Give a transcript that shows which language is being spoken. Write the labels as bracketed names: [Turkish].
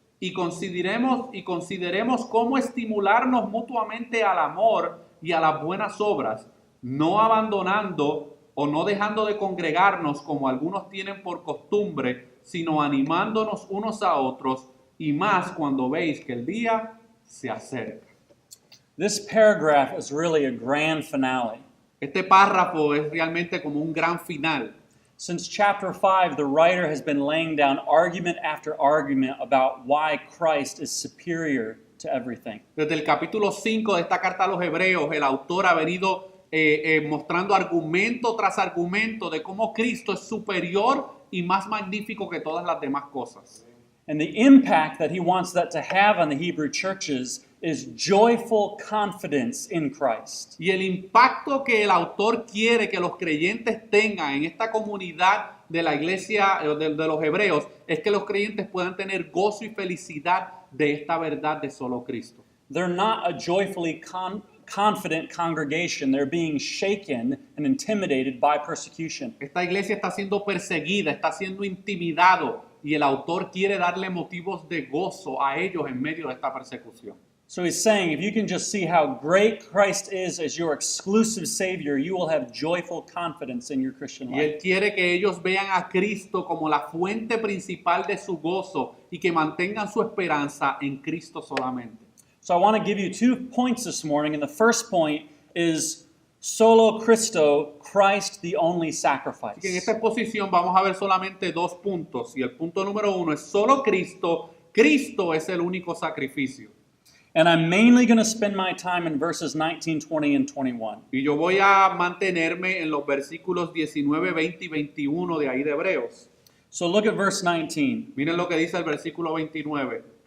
[Spanish] Y consideremos cómo estimularnos mutuamente al amor y a las buenas obras, no abandonando o no dejando de congregarnos como algunos tienen por costumbre, sino animándonos unos a otros, y más cuando veis que el día se acerca. [English] This paragraph is really a grand finale. [Spanish] Este párrafo es realmente como un gran final. [English] Since chapter 5, the writer has been laying down argument after argument about why Christ is superior to everything. [Spanish] Desde el capítulo 5 de esta carta a los Hebreos, el autor ha venido mostrando argumento tras argumento de cómo Cristo es superior y más magnífico que todas las demás cosas. [English] And the impact that he wants that to have on the Hebrew churches is joyful confidence in Christ. [Spanish] Y el impacto que el autor quiere que los creyentes tengan en esta comunidad de la iglesia de los hebreos es que los creyentes puedan tener gozo y felicidad de esta verdad de solo Cristo. [English] They're not a joyfully confident congregation. They're being shaken and intimidated by persecution. [Spanish] Esta iglesia está siendo perseguida, está siendo intimidado y el autor quiere darle motivos de gozo a ellos en medio de esta persecución. [English] So he's saying, if you can just see how great Christ is as your exclusive Savior, you will have joyful confidence in your Christian [Spanish] Y [English] life. [Spanish] él quiere que ellos vean a Cristo como la fuente principal de su gozo y que mantengan su esperanza en Cristo solamente. [English] So I want to give you 2 points this morning, and the first point is solo Christo, Christ the only sacrifice. [Spanish] Así que en esta exposición vamos a ver solamente 2 puntos y el punto número 1 es solo Cristo, Cristo es el único sacrificio. [English] And I'm mainly going to spend my time in verses 19, 20, and 21. [Spanish] Y yo voy a mantenerme en los versículos 19, 20 y 21 de ahí de Hebreos. [English] So look at verse 19. [Spanish] Miren lo que dice el versículo 19.